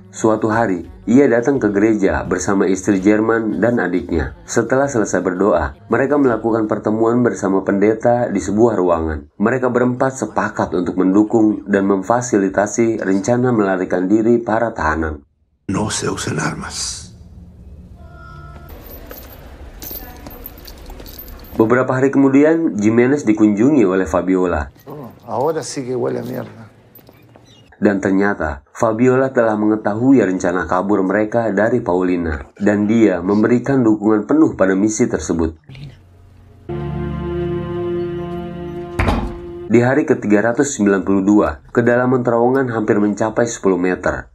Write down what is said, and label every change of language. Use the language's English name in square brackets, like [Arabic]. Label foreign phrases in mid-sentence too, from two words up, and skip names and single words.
[Indonesian] Suatu hari, ia datang ke gereja bersama istri Jerman dan adiknya. Setelah selesai berdoa, mereka melakukan pertemuan bersama pendeta di sebuah ruangan. Mereka berempat sepakat untuk mendukung dan memfasilitasi rencana melarikan diri para tahanan. [Spanish] No se usen armas. [Indonesian] Beberapa hari kemudian, Jimenez dikunjungi oleh Fabiola. [Spanish] Ahora sí que huele a mierda. [Indonesian] Dan ternyata, Fabiola telah mengetahui rencana kabur mereka dari Paulina. Dan dia memberikan dukungan penuh pada misi tersebut. Di Di hari ke-392, kedalaman terowongan hampir mencapai 10 meter.